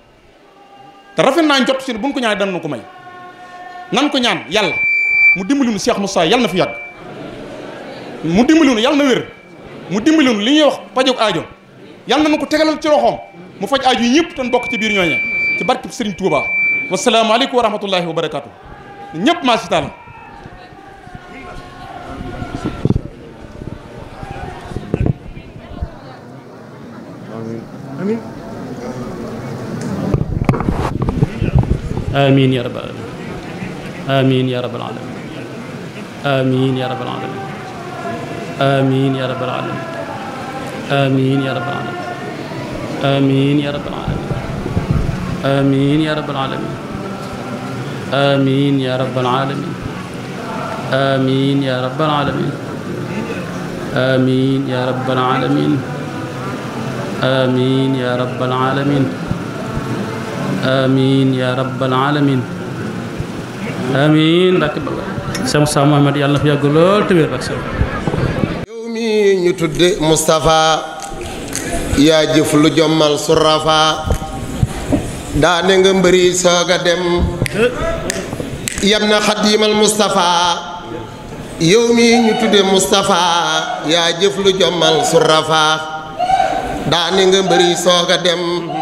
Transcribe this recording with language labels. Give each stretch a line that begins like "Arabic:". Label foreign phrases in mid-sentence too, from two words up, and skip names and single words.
Wolof: te rafet naa njort si ne buñ ko ñaanee dana ko may nan ko ñaan yàlla mu dimbali nu Cheikh Moussa yàlla na fi yàgg mu dimbali nu yàlla na wér mu dimbali nu li ñuy wax pajog aajo yàlla na nu ko tegalal ci loxoom mu faj aajo yi ñëpp te bokk ci biir ñooña ci barkeb Serigne Touba
Arabic: والسلام عليكم ورحمة الله وبركاته
Wolof: ñëpp maa si taala
Arabic: آمين يا رب العالمين آمين يا رب العالمين آمين يا رب العالمين آمين يا رب العالمين آمين يا رب العالمين آمين يا رب العالمين آمين يا رب العالمين آمين يا رب العالمين آمين يا رب العالمين آمين يا رب العالمين آمين يا رب العالمين آمين يا رب العالمين آمين
Wolof: barke Balla Cheikh Moussa Mouhamed yàlla na fi yàgg lool te wér barke yow mi ñu tudde Moustapha yaa jëf lu jommal surafa daane nga mbëri soog a dem yam na xadiimal Moustapha yow mi ñu tudde Moustapha yaa jëf lu jommal surafa daane nga mbëri soog a dem